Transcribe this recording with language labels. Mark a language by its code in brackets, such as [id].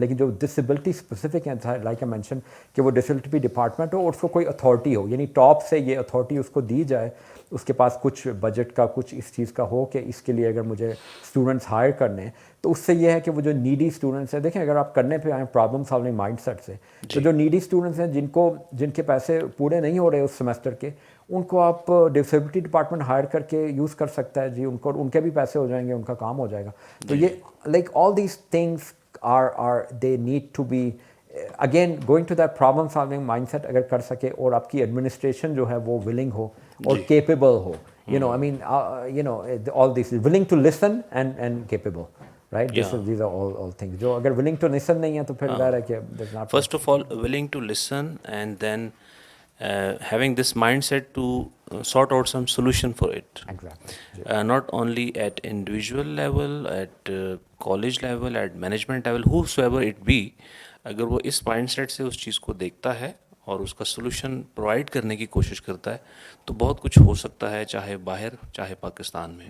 [ur] لیکن جو disability specific ہیں لائک ائی مینشن کہ وہ ڈسیبلٹی ڈپارٹمنٹ ہو اور اس کو کوئی اتھارٹی ہو, یعنی ٹاپ سے یہ اتھارٹی اس کو دی جائے, اس کے پاس کچھ بجٹ کا کچھ اس چیز کا ہو کہ اس کے لیے اگر مجھے اسٹوڈنٹس ہائر کرنے ہیں تو اس سے یہ ہے کہ وہ جو نیڈی اسٹوڈنٹس ہیں, دیکھیں اگر آپ کرنے پہ آئیں پرابلم سالونگ مائنڈ سیٹ سے, تو جو نیڈی اسٹوڈنٹس ہیں جن کے پیسے پورے نہیں ہو رہے اس سیمسٹر کے, ان کو آپ ڈسیبلٹی ڈپارٹمنٹ ہائر کر کے یوز کر سکتا ہے جی, ان کے بھی پیسے ہو جائیں گے, ان کا کام ہو جائے گا. [en] تو یہ like all these things are they need to be again going to that problem solving mindset [ur] اگر کر سکے, اور آپ کی ایڈمنسٹریشن جو ہے وہ [en] willing ہو اور capable ہو, you know I mean all these willing to listen and capable, right? These are all things [ur] جو اگر [en] willing to listen [ur] نہیں ہے تو پھر ظاہر ہے کہ [en] there's not First of all, willing to listen, and then having this mindset to sort out some solution for it. exactly Not only at individual level, at college level, at management level, whosoever it be, [ur] اگر وہ اس mind set سے اس چیز کو دیکھتا ہے اور اس کا solution provide کرنے کی کوشش کرتا ہے تو بہت کچھ ہو سکتا ہے, چاہے باہر چاہے پاکستان میں.